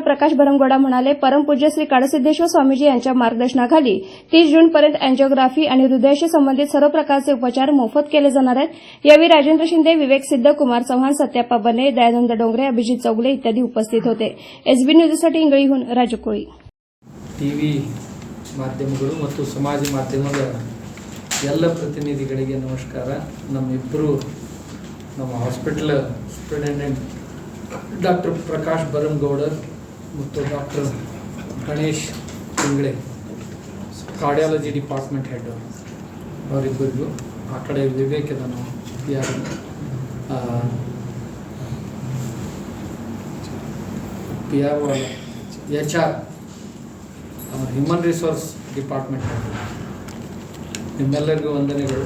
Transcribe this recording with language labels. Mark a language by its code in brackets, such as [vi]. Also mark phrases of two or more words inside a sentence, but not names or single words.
[mr] प्रकाश भरमगोडा म्हणाले, परमपूज्य श्री काडसिद्धेश्वर स्वामीजी यांच्या मार्गदर्शनाखाली 30 जूनपर्यंत अँजिओग्राफी आणि हृदयाशी संबंधित सर्व प्रकारचे उपचार मोफत केले जाणार आहेत. यावेळी राजेंद्र शिंदे, विवेक सिद्ध, कुमार चव्हाण, सत्याप्पा बने, दयानंद डोंगरे, अभिजित चौगले इत्यादी उपस्थित होते. एसबी न्यूजसाठी इंगळीहून राजू कोळी. [kn] ಟಿವಿ ಮಾಧ್ಯಮಗಳು ಮತ್ತು ಸಮಾಜ ಮಾಧ್ಯಮದ ಎಲ್ಲ ಪ್ರತಿನಿಧಿಗಳಿಗೆ ನಮಸ್ಕಾರ. ನಮ್ಮ [en] hospital superintendent [kn] ಡಾಕ್ಟರ್ ಪ್ರಕಾಶ್ ಭರಮಗೌಡರ್ ಮತ್ತು ಡಾಕ್ಟರ್ ಗಣೇಶ್ ಇಂಗಳೆ [en] cardiology department head [kn] ಅವರಿಬ್ಬರಿಗೂ, ಆ ಕಡೆ ವಿವೇಕ್ ಇದ್ದಾನು, [en] HR human resource department head, [kn] ನಿಮ್ಮೆಲ್ಲರಿಗೂ ವಂದನೆಗಳು.